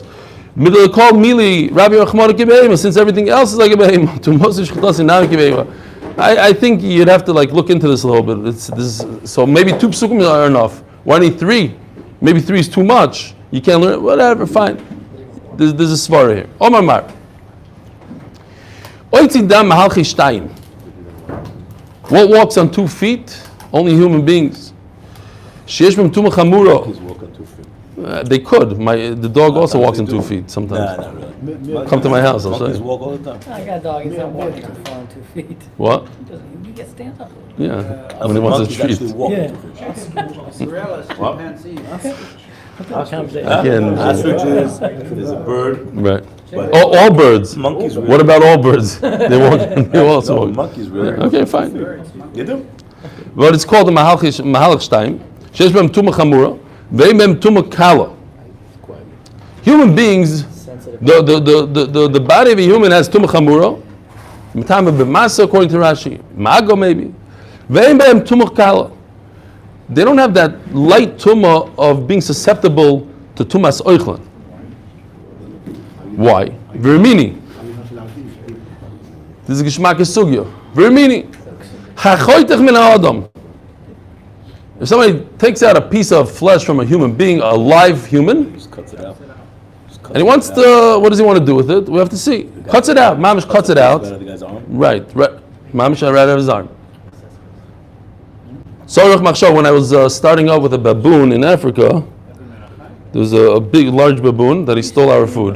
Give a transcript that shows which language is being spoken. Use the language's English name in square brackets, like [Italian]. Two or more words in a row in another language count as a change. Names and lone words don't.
[English] Middle called [Hebrew] מילי רבי רחמנא כבהמה, [English] since everything else is like a behema. To Moses shchitasi now kibehema. I think you'd have to look into this a little bit. So maybe 2 psukim are enough. Why need 3? Maybe 3 is too much. You can't learn. Whatever, fine. There's a svara here. [Hebrew] אמר מר. או צידם מהלכי שתים. [English] What walks on 2 feet? Only human beings. [Hebrew] שיש בהם טומאה חמורה. [English] They could. The dog also walks on 2 feet sometimes. Nah, not really. Come to my house, I'll show Monkeys you. walk all the time. I got a dog, he's not walking too far on 2 feet. What? He gets stand up. Yeah. When he wants to Monkeys treat. actually walk Yeah. Again. Ostriches, there's a bird. Right. But All birds. monkeys really. What about all birds? They walk. They also No, walk. monkeys really. Yeah, okay, fine. You do? But it's called the [Hebrew] מהלך שתים. שיש בהם טומאה חמורה ואם בהם טומאה קלה. [English] Human beings, the body of a human has [Hebrew] טומאה חמורה. מטמא במשא [English] according to Rashi. Ma'ago maybe. [Hebrew] ואם בהם טומאה קלה. [English] They don't have that light tumah of being susceptible to [Hebrew] טומאת אוכלין. [English] Why? Vermini. This is [Yiddish] געשמאק סוגיא. [English] Vermini. [Hebrew] החותך מן האדם. [English] If somebody takes out a piece of flesh from a human being, a live human, Just cuts it out. and he wants to, what does he want to do with it? We have to see. Cuts it out. Mamish cuts it out. The guy's arm. Right. Mamish I right out of his arm. Sorach Machshav, when I was starting out with a baboon in Africa, there was a big, large baboon that he stole our food.